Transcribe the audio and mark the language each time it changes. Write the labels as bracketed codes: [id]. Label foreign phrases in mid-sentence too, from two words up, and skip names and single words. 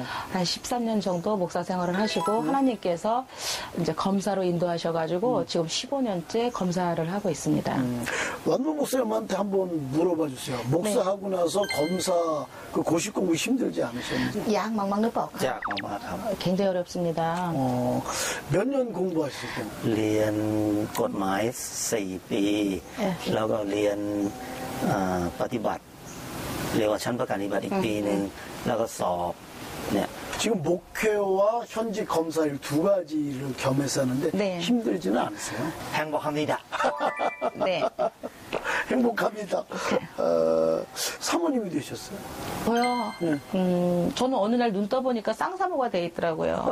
[ko] 한 13년 정도 목사 생활을 하시고, 하나님께서 이제 검사로 인도하셔가지고, 지금 15년째 검사를 하고 있습니다. 완로 목사님한테 한번 물어봐 주세요. 목사하고 나서 검사, 그 고시 공부 힘들지 않으셨는지? 약 막막느법. 자, 고마워. 굉장히 어렵습니다. 몇 년 공부하실 때? [th] เรียนกฎหมาย4 ปี แล้วก็เรียนปฏิบัติเรียกว่าชั้นประกันปฏิบัติอีกปีหนึ่งแล้วก็สอบเนี่ย [ko] 지금 목회와 현직 검사일 두 가지를 겸해서 하는데 네. 힘들지는 않으세요? 행복합니다. 네. 행복합니다. 사모님이 되셨어요? 저요? 저는 어느 날 눈 떠보니까 쌍사모가 돼 있더라고요.